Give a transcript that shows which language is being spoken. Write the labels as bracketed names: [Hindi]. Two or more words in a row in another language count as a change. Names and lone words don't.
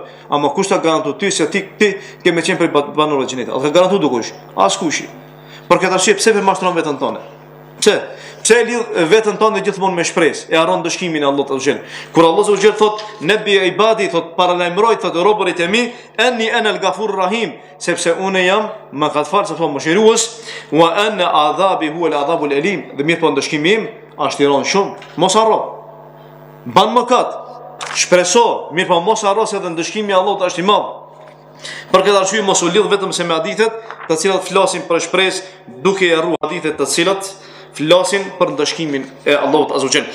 [Albanian] Ama kush ta garanton ty se ti ke me qenë për banorë të xhenetit? A ka garantuar dukush? Askush. Për këtë arsye pse ve mashtron veten tonë? Pse? Pse e lidh veten tonë gjithmonë me shpresë, e harron dëshkimin e Allahut [Arabic] عز وجل. [Albanian] Kur Allah [Arabic] عز وجل [Albanian] thot [Arabic] نبئ عبادي, [Albanian] thot paralajmëroj thot robërit e mi, [Arabic] أني أنا الغفور الرحيم, [Albanian] sepse unë jam mëkatfal, sepse mëshirues, [Arabic] وأن عذابي هو العذاب الأليم. [Albanian] Dhe mirë po dëshkimi im është i rënd shumë. Mos harro. Ban mëkat. Shpreso, mirë po mos harro se edhe dëshkimi i Allahut është i madh. Për këtë arsye mos u lidh vetëm se me hadithet, të cilat flasin për shpresë, duke e harruar hadithet të cilat flasin për ndëshkimin e Allahut [Arabic] عز وجل.